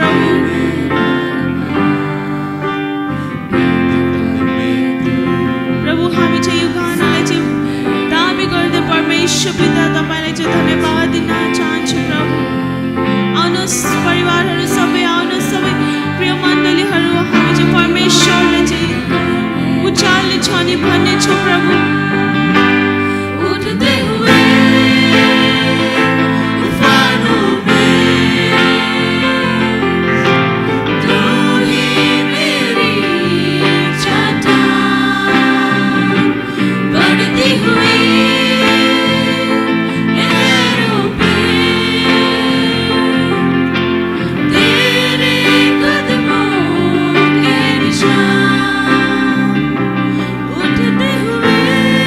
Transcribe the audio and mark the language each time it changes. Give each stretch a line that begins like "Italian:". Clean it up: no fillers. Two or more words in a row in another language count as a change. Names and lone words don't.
Nepali: प्रभु हामी चाहिँ यो गानालाई चाहिँ दाबी गर्दै परमेश्वर पिता तपाईलाई चाहिँ धन्यवाद दिन चाहन्छु प्रभु आउनुहोस् परिवारहरू सबै आउनुहोस् सबै प्रिय मण्डलीहरू हामी चाहिँ परमेश्वरले चाहिँ उचाल्ने छ नि भन्ने छौँ प्रभु उठ्दै हुए
Hindi: उफानों में तू ही मेरी चट्टान बढ़ती हुई लहरों पे तेरे कदमों के निशान उठते हुए